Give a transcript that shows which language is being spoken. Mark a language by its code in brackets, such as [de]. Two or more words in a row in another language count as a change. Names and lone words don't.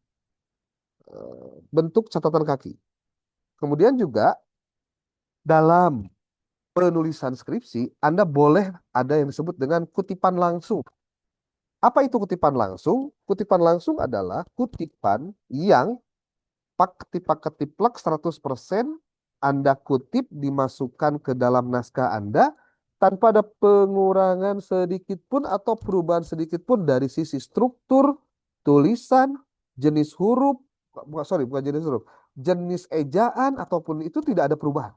[id] Bentuk catatan kaki. Kemudian juga dalam penulisan skripsi, Anda boleh ada yang disebut dengan kutipan langsung. Apa itu kutipan langsung? Kutipan langsung adalah kutipan yang pak-ketip-pak-ketip-plek 100% Anda kutip dimasukkan ke dalam naskah Anda tanpa ada pengurangan sedikit pun atau perubahan sedikit pun dari sisi struktur, tulisan, jenis huruf, bukan jenis huruf, jenis ejaan ataupun itu tidak ada perubahan.